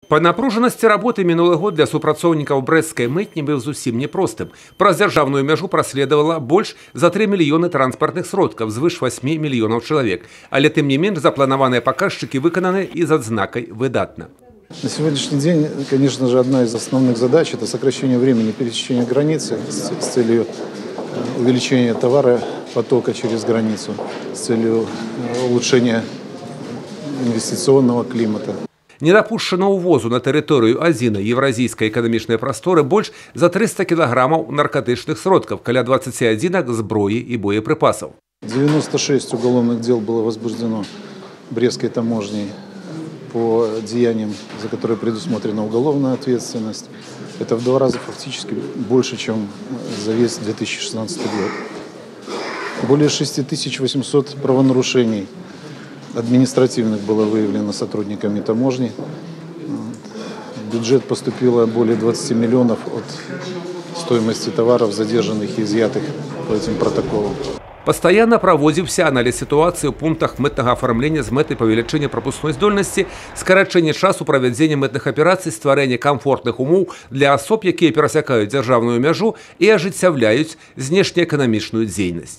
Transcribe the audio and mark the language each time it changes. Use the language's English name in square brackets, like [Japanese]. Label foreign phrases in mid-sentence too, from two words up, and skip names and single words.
[Belarusian] Па напружанасці работы мінулы год для супрацоўнікаў брэсцкай мытні быў зусім непростым. Праз дзяржаўную мяжу праследавала больш за 3 мільёны транспартных сродкаў, звыш 8 мільёнаў чалавек. Але тым не менш запланаваныя паказчыкі выкананы і з адзнакай выдатна. [Russian] На сегодняшний день, конечно же, одна из основных задач – это сокращение времени пересечения границы с целью увеличения товаропотока через границу, с целью улучшения инвестиционного климата. [Belarusian] Не дапушчана ўвозу на тэрыторыю адзінай еўразійскай эканамічнай прасторы больш за 300 кілаграмаў наркотычных сродкаў, каля 20 адзінак зброі і боепрыпасаў. [Russian] 96 уголовных дел было возбуждено Брестской таможней по деяниям, за которые предусмотрена уголовная ответственность. Это в 2 раза фактически больше, чем за весь 2016 год. Более 6800 правонарушений административных было выявлено сотрудниками таможни. В бюджет поступило более 20 миллионов от стоимости товаров, задержанных и изъятых по этим протоколам. [Belarusian] Пастаянна праводзіўся аналіз сітуацыі ў пунктах мытнага афармлення з мэтай павелічэння прапускной здольнасці, скарачэння часу правядзення мытных аперацый, стварэння камфортных умоў для асоб, якія перасякаюць дзяржаўную мяжу і ажыццяўляюць знешнеэканамічную дзейнасць.